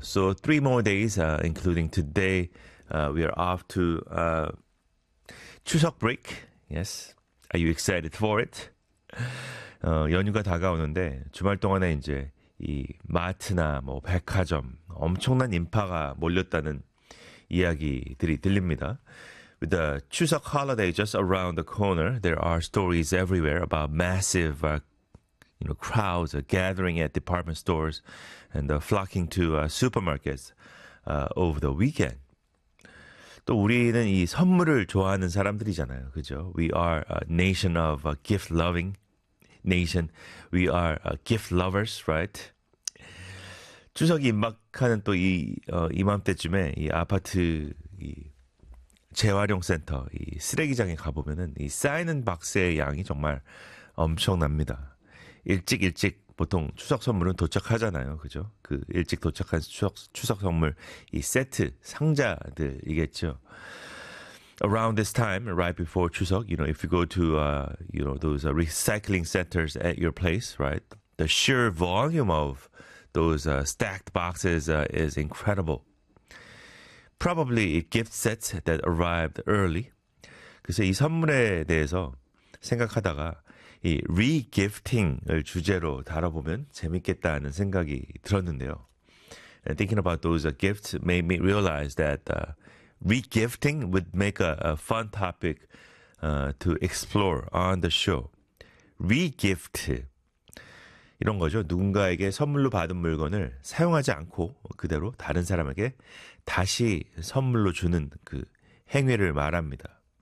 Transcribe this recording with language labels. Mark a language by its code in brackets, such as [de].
[en] So three more days, including today, we are off to 추석 break. Yes, are you excited for it? [ko] 연휴가 다가오는데 주말 동안에 이제 이 마트나 뭐 백화점 엄청난 인파가 몰렸다는 이야기들이 들립니다. [en] With the 추석 holiday just around the corner, there are stories everywhere about massive you know, crowds gathering at department stores and flocking to supermarkets over the weekend. [ko] 또 우리는 이 선물을 좋아하는 사람들이잖아요. 그죠? [en] We are a nation of a gift-loving nation. We are gift lovers, right? [ko] 추석이 임박하는 또 이 이맘때쯤에 이 아파트 이 재활용센터, 이 쓰레기장에 가보면은 이 쌓이는 박스의 양이 정말 엄청납니다. 일찍 보통 추석 선물은 도착하잖아요. 그죠? 그 일찍 도착한 추석 선물 이 세트 상자들이겠죠. [en] Around this time, right before 추석, you know, if you go to you know, those recycling centers at your place, right? The sheer volume of those stacked boxes is incredible. Probably gift sets that arrived early. [ko] 그래서 이 선물에 대해서 생각하다가 이 re-gifting을 주제로 다뤄보면 재밌겠다는 생각이 들었는데요. [en] And thinking about those gifts made me realize that re-gifting would make a fun topic to explore on the show. [ko] Re-gift 이런 거죠. 누군가에게 선물로 받은 물건을 사용하지 않고 그대로 다른 사람에게 다시 선물로 주는 그 행위를 말합니다.